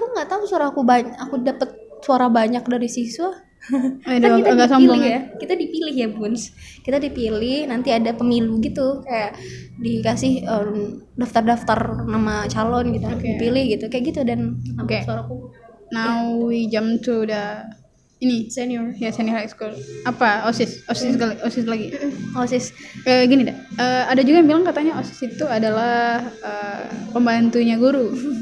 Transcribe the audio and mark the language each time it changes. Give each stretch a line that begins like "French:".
Indonesian: Aku nggak tahu, aku dapet suara banyak dari siswa. Kan kita dipilih ya, Buns. Kita dipilih, nanti ada pemilu gitu, kayak dikasih daftar nama calon gitu, dipilih gitu, kayak gitu, dan suaraku.
English: Now we jump to the senior high school.
Indonesian: Apa OSIS lagi? OSIS. Gini deh. Ada juga yang bilang katanya OSIS itu adalah pembantunya guru.